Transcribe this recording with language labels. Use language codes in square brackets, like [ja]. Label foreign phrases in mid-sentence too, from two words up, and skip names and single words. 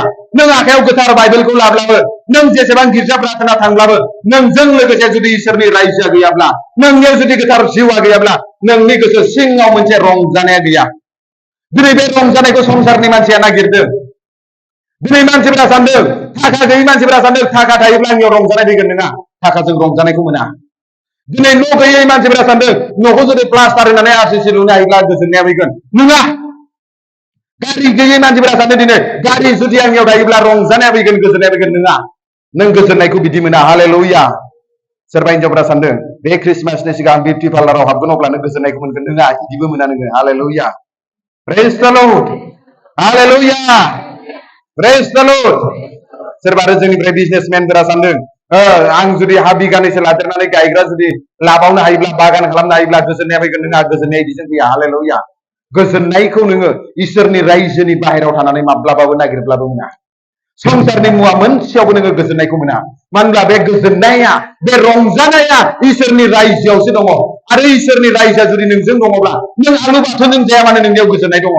[brx] नों आखायाव गोथार बाइबेलखौ लाब्लाबो नों जेसेबां गिर्जा प्रार्थना थांब्लाबो नोंजों लोगोसे जुदि इसोरनि रायजोआ गैयाब्ला नोंनियाव जुदि गोथार जिउआ गैयाब्ला नोंनि गोसो सिङाव मोनसे रंजानाया गैया दिनै बे रंजानायखौ संसारनि मानसिया नागिरदों दिनै मानसिफोरा सानदों थाखा गैयै मानसिफोरा सानदों थाखा थायोब्ला आंनियाव रंजानाय फैगोन नङा थाखाजों रंजानायखौ मोना दिनै न' गैयै मानसिफोरा सानदों न'खौ जुदि प्लास्टार होनानै आरसिसि लुनो हायोब्ला गोजोननाया फैगोन नङा गारि गैयै मानसिफोरा सानो दिनै गारि जुदि आंनियाव थायोब्ला रंजानाया फैगोन गोजोननाया फैगोन नङा नों गोजोननायखौ बिदि मोना हालेलुया सोरबा हिनजावफोरा सानदों बे ख्रिस्टमासनि सिगां बिउटि पार्लाराव हाबगोन अब्लानो गोजोननायखौ मोनगोन नङा बिदिबो मोना नोङो हालेलुया [en] praise the Lord [brx] हालेलुया [en] praise the Lord [brx] सोरबा आरो जोंनिफ्राय बिजनेसमेनफोरा सानदों आं जुदि हा बिगानैसो लादेरनानै गायग्रा जुदि लाबावनो हायोब्ला बागान खालामनो हायोब्ला गोजोननाया फैगोन नोंहा गोजोननाया बिदिजों फैया हालेलुया गोजोननायखौ नोङो इसोरनि रायजोनि बाहेरायाव थानानै माब्लाबाबो नागिरब्लाबो मोना संसारनि मुवा मोनसेयावबो नोङो गोजोननायखौ मोना मानो होनब्ला बे गोजोननाया बे रंजानाया इसोरनि रायजोआवसो दङ आरो इसोरनि रायजोआ जुदि नोंजों दङब्ला नों आलु बाथोन जाया मानो नोंनियाव गोजोननाय दङ